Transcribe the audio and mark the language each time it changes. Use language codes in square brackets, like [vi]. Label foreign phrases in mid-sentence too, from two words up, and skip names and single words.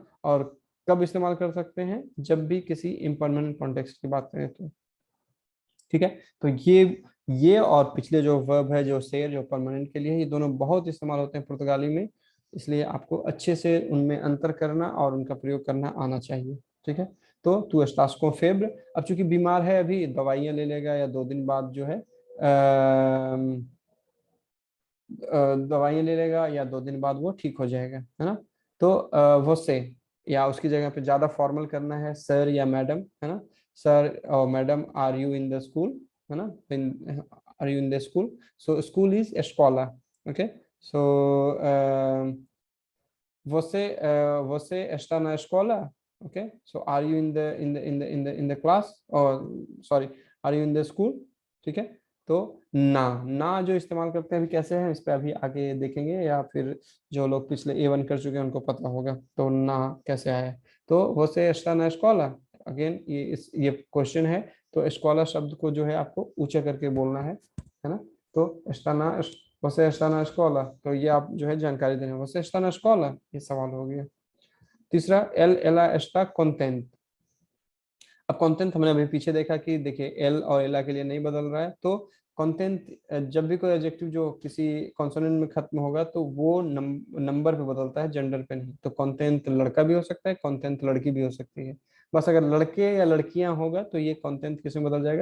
[hi] और कब इस्तेमाल कर सकते हैं? जब भी किसी इम्परमानेंट कॉन्टेक्स्ट की बात करें तो। ठीक है। तो ये और पिछले जो वर्ब है, जो सेर, जो परमानेंट के लिए है, ये दोनों बहुत इस्तेमाल होते हैं पुर्तगाली में। इसलिए आपको अच्छे से उनमें अंतर करना और उनका प्रयोग करना आना चाहिए। ठीक है। [pt] तो तू estás com febre, [hi] अब चूंकि बीमार है अभी दवाइयां ले लेगा, या 2 दिन बाद जो है दवाइयां ले लेगा, या 2 दिन बाद वो ठीक हो जाएगा, है ना। तो वो से, या उसकी जगह पे ज्यादा फॉर्मल करना है, सर या मैडम, है ना। [en] सर और मैडम, are you in the school, [hi] है ना। [en] are you in the school, so school is escola, ओके। [pt] सो você está na escola, [en] okay, so are you in the class, or sorry, are you in the school? [hi] ठीक है। तो ना जो इस्तेमाल करते हैं अभी कैसे हैं, इस पे अभी आगे देखेंगे, या फिर जो लोग पिछले A1 कर चुके हैं उनको पता होगा तो ना कैसे आया है। तो [pt] você está na escola, [hi] अगेन ये क्वेश्चन है। तो escola शब्द को जो है आपको ऊंचा करके बोलना है ना। तो [pt] está na você está na escola, [hi] तो ये आप जो है जानकारी देना, [pt] você está na escola, [hi] ये सवाल हो गया। तीसरा, [pt] ela está contente। [hi] अब कॉन्टेंट हमने अभी पीछे देखा कि देखिए एल और एला के लिए नहीं बदल रहा है। तो कॉन्टेंट जब भी कोई एडजेक्टिव जो किसी कॉन्सोनेंट में खत्म होगा तो वो नंबर पे बदलता है, जेंडर पे नहीं। तो कॉन्टेंट लड़का भी हो सकता है, कॉन्टेंट लड़की भी हो सकती है। बस अगर लड़के या लड़कियां होगा तो ये कॉन्टेंट किस में बदल जाएगा?